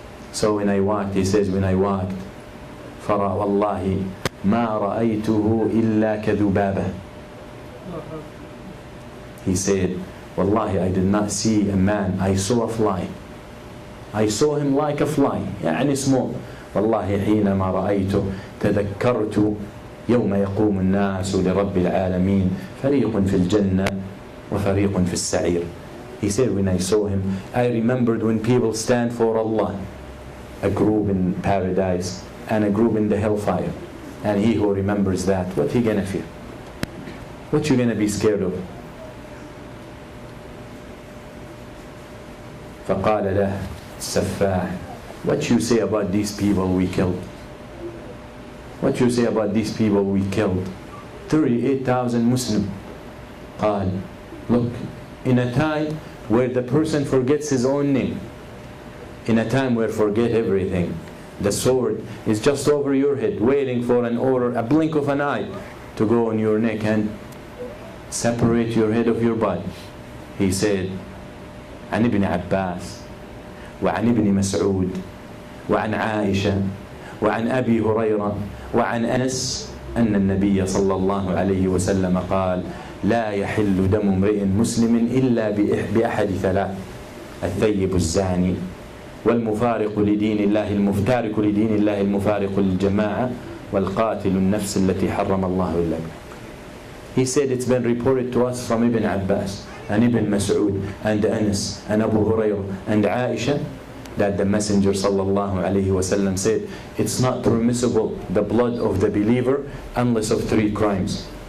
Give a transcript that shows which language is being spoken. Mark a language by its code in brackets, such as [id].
[en] So when I walked, he says, when I walked, [ar] فَرَى وَاللَّهِ مَا رَأَيْتُهُ إِلَّا كَذُبَابًا. [en] He said, Wallahi, I did not see a man, I saw a fly. I saw him like a fly, يعني small. [ar] والله حينما رأيته تذكرت يوم يقوم الناس لرب العالمين فريق في الجنة وفريق في السعير. [en] He said, when I saw him, I remembered when people stand for Allah, a group in paradise and a group in the hellfire. And he who remembers that, what he gonna fear? What you gonna be scared of? [ar] فقال له السفاح, [en] what you say about these people we killed? What you say about these people we killed? 38,000 Muslim. قال, look, in a time where the person forgets his own name, in a time where forget everything, the sword is just over your head, waiting for an order, a blink of an eye, to go on your neck and separate your head of your body. He said, [ar] عن ابن عباس وعن ابن مسعود وعن عائشة وعن أبي هريرة وعن أنس أن النبي صلى الله عليه وسلم قال لا يحل دم امرئ مسلم إلا بأحد ثلاث: الثيب الزاني والمفارق لدين الله المفترق لدين الله المفارق للجماعة والقاتل النفس التي حرم الله إلا به. [en] He said it's been reported to us from Ibn Abbas and Ibn Mas'ud and Anas and Abu Hurairah and Aisha that the Messenger sallallahu alayhi wasallam said it's not permissible the blood of the believer unless of 3 crimes.